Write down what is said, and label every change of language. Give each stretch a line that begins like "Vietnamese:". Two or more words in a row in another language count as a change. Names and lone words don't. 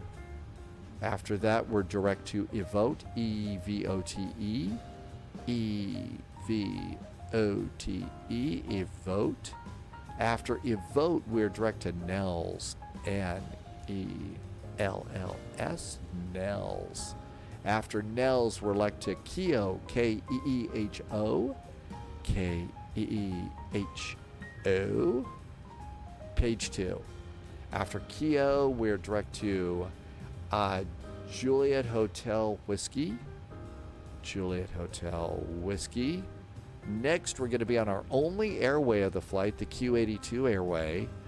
English: After that, we're direct to Evote, EVOTE, EVOTE, Evote. After Evote, we're direct to Nels, N-E-L-L-S, Nels. After Nels, we're like to Keough, K-E-E-H-O, K-E-E-H-O. Page 2. After Keough, we're direct to Juliet Hotel Whiskey. Juliet Hotel Whiskey. Next, we're going to be on our only airway of the flight, the Q82 airway.